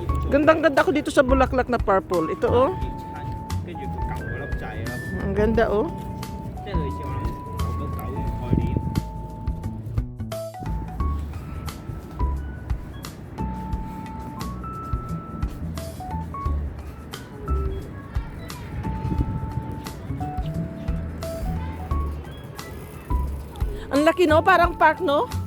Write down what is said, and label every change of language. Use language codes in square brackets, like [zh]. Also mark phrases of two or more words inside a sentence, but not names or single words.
[tl] Gandang-ganda ko dito sa bulaklak na purple. Ito oh. [yue] 跟住佢舊嗰粒掣咯， [tl] Ang ganda oh. [yue] 即係類似我諗好多狗嘅概念。 [tl] Ang laki no, parang park no.